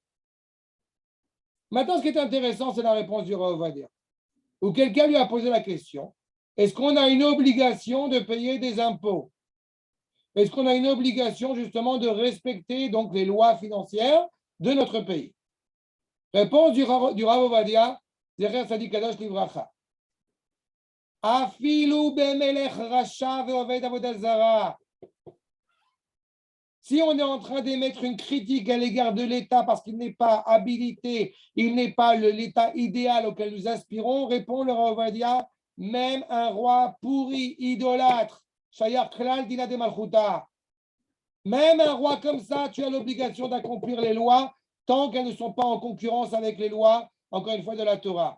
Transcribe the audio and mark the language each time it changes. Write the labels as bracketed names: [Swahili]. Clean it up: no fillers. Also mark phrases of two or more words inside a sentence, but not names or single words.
[French] Maintenant, ce qui est intéressant, c'est la réponse du Rav Ovadia, où quelqu'un lui a posé la question, est-ce qu'on a une obligation de payer des impôts? Est-ce qu'on a une obligation justement de respecter donc les lois financières de notre pays? Réponse du Rav Ovadia, [Hebrew] זכר צדיק קדוש לברכה. אפילו במלך רשע ועובד עבודה זרה. [French] Si on est en train d'émettre une critique à l'égard de l'État parce qu'il n'est pas habilité, il n'est pas l'État idéal auquel nous aspirons, répond le Rav Ovadia, même un roi pourri, idolâtre, [Hebrew] שייך כלל דינא דמלכותא, [French] même un roi comme ça, tu as l'obligation d'accomplir les lois tant qu'elles ne sont pas en concurrence avec les lois, encore une fois, de la Torah.